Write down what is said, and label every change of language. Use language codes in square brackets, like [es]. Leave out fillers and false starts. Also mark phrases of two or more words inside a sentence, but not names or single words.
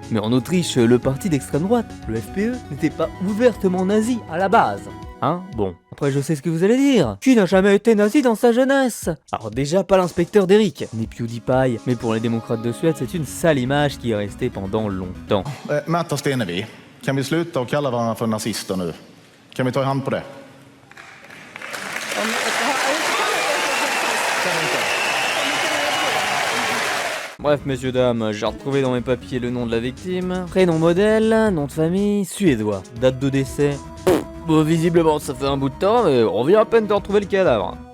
[fr] Mais en Autriche, le parti d'extrême droite, le FPE, n'était pas ouvertement nazi à la base. Hein? Bon, après je sais ce que vous allez dire. Qui n'a jamais été nazi dans sa jeunesse? Alors déjà pas l'inspecteur d'Eric, ni PewDiePie, mais pour les démocrates de Suède, c'est une sale image qui est restée pendant longtemps. [sv] Märta Stenevi, kan vi sluta och kalla varandra för nazister nu? Kan vi ta i hand på det? [fr] Bref, messieurs, dames, j'ai retrouvé dans mes papiers le nom de la victime, prénom modèle, nom de famille, suédois, date de décès. Bon, visiblement, ça fait un bout de temps, mais on vient à peine de retrouver le cadavre.